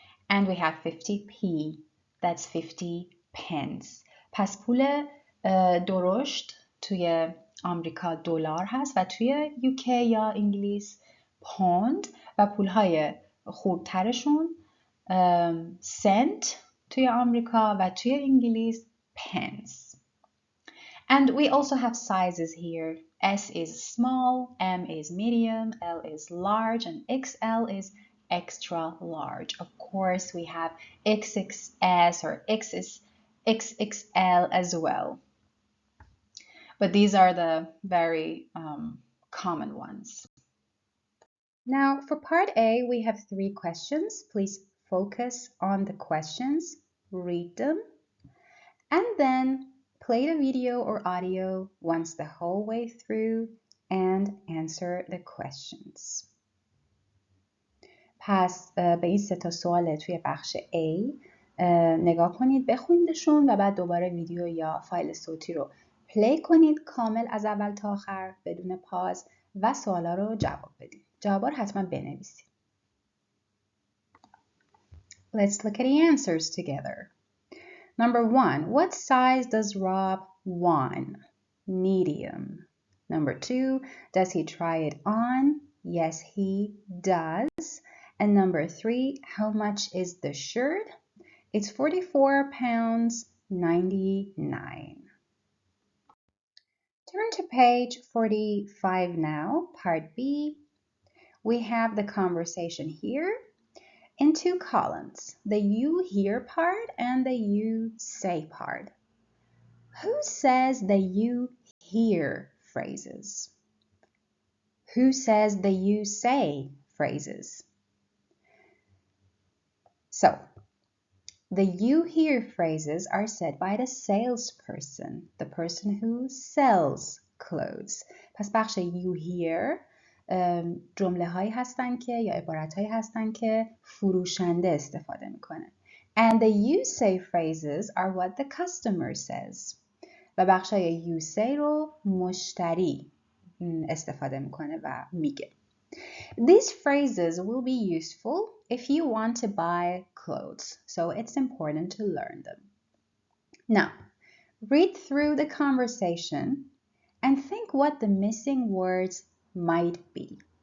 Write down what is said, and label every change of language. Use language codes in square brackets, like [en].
[en] And we have 50p, that's 50 pence. [fa] پس پول درشت توی آمریکا دلار هست و توی UK یا انگلیس پوند و پولهای خوبترشون سنت توی آمریکا و توی انگلیس pence. [en] And we also have sizes here. S is small, M is medium, L is large, and XL is extra large. Of course, we have XXS or XXL as well. But these are the very common ones. Now, for part A, we have 3 questions. Please focus on the questions, read them, and then play the video or audio once the whole way through and answer the questions. [fa] پس به این 3 سوال توی بخش A نگاه کنید، بخونیدشون و بعد دوباره ویدیو یا فایل صوتی رو پلی کنید کامل از اول تا آخر بدون پاز و سوالا رو جواب بدید. جوابا رو حتما بنویسید. [en] Let's look at the answers together. Number 1, what size does Rob want? Medium. Number 2, does he try it on? Yes, he does. And number 3, how much is the shirt? It's £44.99. Turn to page 45 now, part B. We have the conversation here in 2 columns, the you hear part and the you say part. Who says the you hear phrases? Who says the you say phrases? So, the you hear phrases are said by the salesperson, the person who sells clothes. [fa] پس بخش you hear جمله هایی هستن که یا عبارت هایی هستن که فروشنده استفاده میکنه. [en] And the you say phrases are what the customer says. [fa] و بخش های you say رو مشتری استفاده میکنه و میگه. [en] These phrases will be useful if you want to buy clothes, so it's important to learn them. Now, read through the conversation and think what the missing words might be.